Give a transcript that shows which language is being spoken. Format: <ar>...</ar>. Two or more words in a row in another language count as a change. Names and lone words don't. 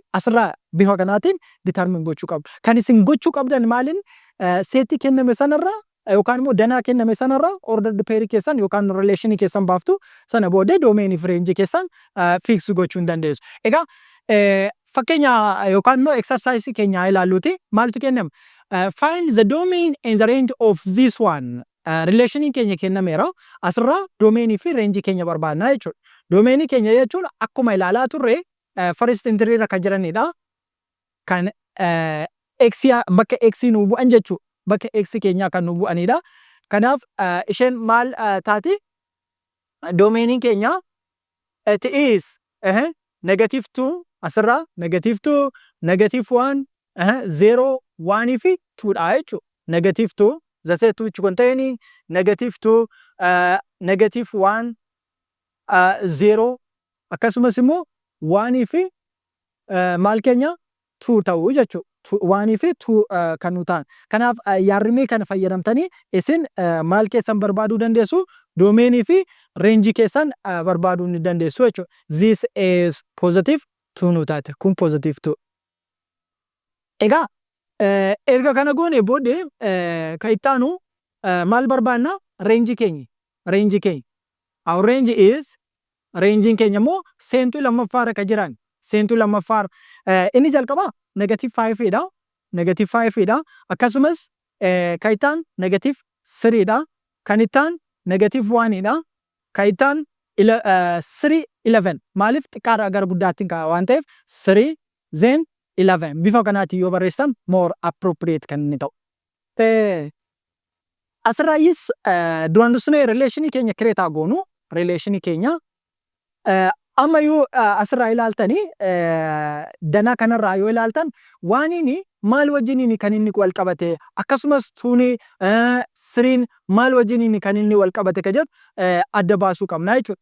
<om>Asirraa bifa kanaatiin determine gochuu qabdu. Kan isin gochuu qabdan maaliin seetii kenname sanarraa yookaan immoo danaa kenname sanarraa</om> <en>ordered pair</en> <om>keessan yookaan relationii keessan baaftu sana booddee doomeenii fi reenjii keessan fix gochuu dandeessu. Egaa fakkeenya yookaan immoo exercise keenya ilaalluuti maaltu kenname?</om> <en>Find the domain and the range of this one.</en> <om>Relationii keenya kennameera. Asirraa doomeenii fi reenjii keenya barbaadna jechuudha. Doomeenii keenya jechuun akkuma ilaalaa turre</om> <en>first entry</en> <om>irra kan jiranidha. Kan bakka x nu bu'an jechuudha. Bakka x keenyaa kan nu bu'anidha. Kanaaf isheen maal taati? Doomeenii keenya</om> <en>it is negative</en> <om>2 asirraa</om> <en>negative 2 negative 1</en> <om>0 1 fi 2 dha jechuudha.</om> <en>Negative 2 the set which contain negative 2 negative 1 0</en> <om>akkasumas immoo 1 fi maal keenya 2 ta'uu jechuudha. 1 fi 2 kan nu ta'an. Kanaaf yaarrimee kana fayyadamtanii isin maal keessan barbaaduu dandeessu? Doomeenii fi reenjii keessan barbaaduu ni dandeessu jechuudha.</om> <en>This is positive 2</en> <om>nu taate.</om> <en>Kun positive 2.</en> <om>Egaa erga kana goone booddee kan itti aanu maal barbaadna? Reenjii keenya.</om> <en>Our range is</en> <om>reenjiin keenya immoo seentuu lammaffaarra kan jiran. Seentuu lammaffaarra inni jalqaba negative 5 dha. Negative 5 dha. Akkasumas kan itti aanu negative 3 dha. Kan itti aanu negative 1 dha. Kan itti aanu 3 11. Maaliif xiqqaadhaa gara guddaatti waan ta'eef 3 then 11 bifa kanaatiin yoo barreessan</om> <en>more appropriate</en> <om>kan inni ta'u. Asirraayis duraan dursine relationii keenya create goonu relationii keenya amma yoo asirraa ilaaltanii danaa kanarraa yoo ilaaltan waaniin maal wajjiniin kan inni wal qabate akkasumas tuuni siriin maal wajjiniin kan inni wal qabate ka jedhu adda baasuu qabna jechuudha.</om>